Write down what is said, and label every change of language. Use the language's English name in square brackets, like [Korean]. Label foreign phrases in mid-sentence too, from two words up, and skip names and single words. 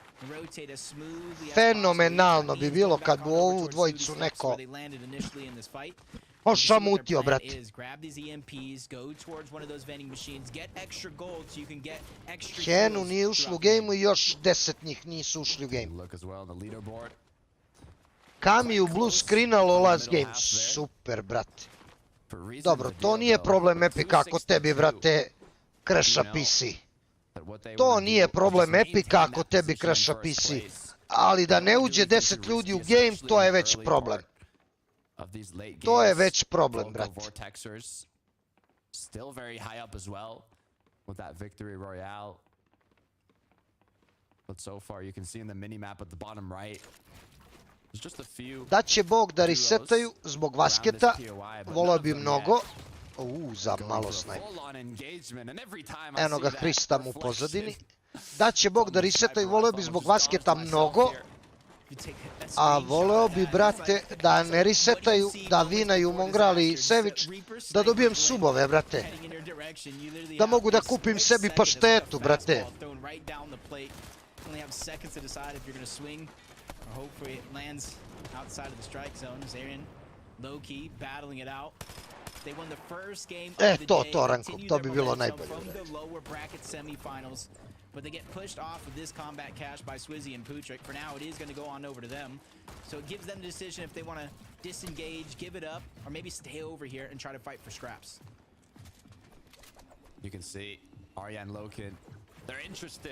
[Serbian] Fenomenalno bi bilo kad bi ovu dvojicu neko ošamutio, brate. Henu nije ušli u gejmu i još 10 njih nisu ušli u gejmu. Kami u blue screenalo [English] last game. [Serbian] Super, brate. Dobro, to nije problem Epika ako tebi, brate, crasha PC. To nije problem Epika ako tebi crasha PC. Ali da ne uđe 10 ljudi u game, to je već problem. To je već problem, brate. [English] Still very high up as well with that victory royale. But so far you can see in the mini map at the bottom right. There's just a few. [Serbian] Da će Bog da resetaju zbog Vasketa, volao bi mnogo. Za malo snajp. Eno ga Hrista mu u pozadini. Da će Bog da resetaju, voleo bi zbog Vasketa mnogo. A voleo bi, brate, da ne resetaju, da vinaju Mongrali i Sević, da dobijem subove, brate. Da mogu da kupim sebi paštetu, brate. To ranku, to bi bilo najbolje. [English] But they get pushed off of this combat cache by Swizzy and Putrick. For now, it is going to go on over to them. So it gives them the decision if they want to disengage, give it up, or maybe stay over here and try to fight for scraps. You can see Arya and Lokin, they're interested.